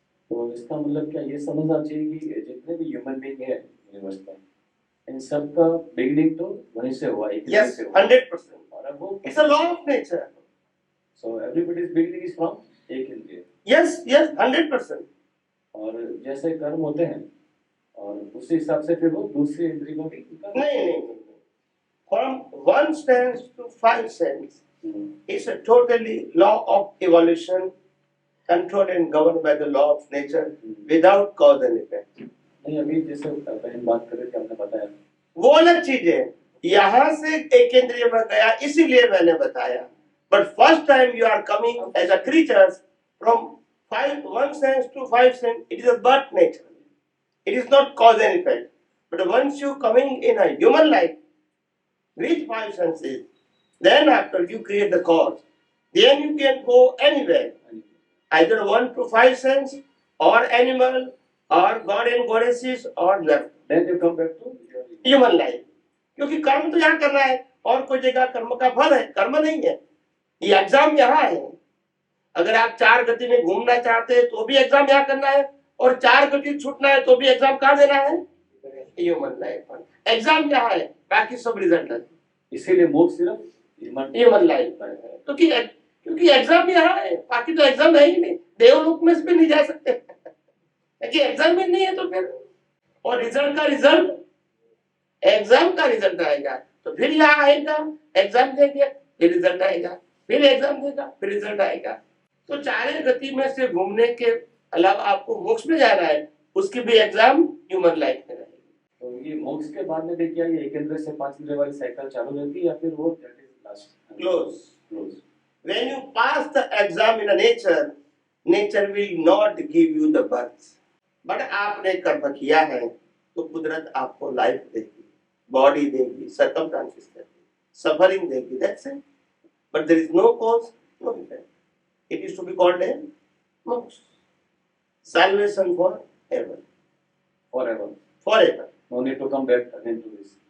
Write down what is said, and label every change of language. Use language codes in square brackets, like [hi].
[hi] तो इसका मतलब क्या ये समझना चाहिए कि जितने भी ह्यूमन बीइंग है यूनिवर्स में, इन सब का बिगिनिंग तो वहीं से हुआ, एक इंद्रिय [en] Yes, [hi] से हुआ। [en] 100%. [hi] और अब वो [en] It's a law of nature. So everybody's beginning is from एक इंद्रिय। Yes, yes, 100%. [hi] और जैसे कर्म होते हैं और उसी हिसाब से फिर वो दूसरी इंद्रिय को भी नहीं। [en] From one sense to five sense, it's a totally law of evolution, controlled and governed by the law of nature, without cause and effect. [hi] नहीं, अभी जैसे बहन बात कर रहे थे, आपने बताया वो अलग चीज है। यहाँ से एक इंद्रिय में गया, इसीलिए मैंने बताया। [en] But first time you are coming as a creature from one sense to five sense, it is a birth nature. It is not cause and effect. But once you coming in a human life with five senses, then after you create the cause, then you can go anywhere, either 1 to 5 sense, or animal, or god and goddesses, or none. then you come back to Human life. [hi] क्योंकि कर्म तो यहाँ करना है, और कोई जगह कर्म का फल है, कर्म नहीं है। ये एग्जाम यहाँ है। अगर आप 4 गति में घूमना चाहते हैं तो भी एग्जाम यहाँ करना है, और 4 गति छूटना है तो भी एग्जाम कहाँ देना है? ह्यूमन लाइफ पर। एग्जाम यहाँ है, बाकी सब रिजल्ट है। इसीलिए मोक्ष सिर्फ ह्यूमन लाइफ पर है, क्योंकि एग्जाम यहाँ है, बाकी तो एग्जाम है ही नहीं। देवलोक में इसमें नहीं जा सकते क्योंकि एग्जाम में नहीं है। तो फिर और रिजल्ट का रिजल्ट, एग्जाम का रिजल्ट आएगा तो फिर यहाँ आएगा, एग्जाम देंगे फिर रिजल्ट आएगा, फिर एग्जाम देगा फिर रिजल्ट आएगा। तो 4 गति में से घूमने के अलावा आपको मोक्ष में जाना है, उसकी भी एग्जाम ह्यूमन लाइफ में रहेगी। तो ये मोक्ष के बाद में देखिए ये एक इंद्रिय से 5 इंद्रिय वाली साइकिल चालू रहती है, या फिर वो [en] Close. When you pass the exam in a nature will not give you the birth. [hi] But आपने कर्म किया है तो कुदरत आपको लाइफ देगी, बॉडी देगी, सर्कमस्टांसेस देगी, सफरिंग देगी, [en] that's it. But there is no cause, no effect. It is to be called a moksha. Salvation forever. Forever. No need to come back again to this.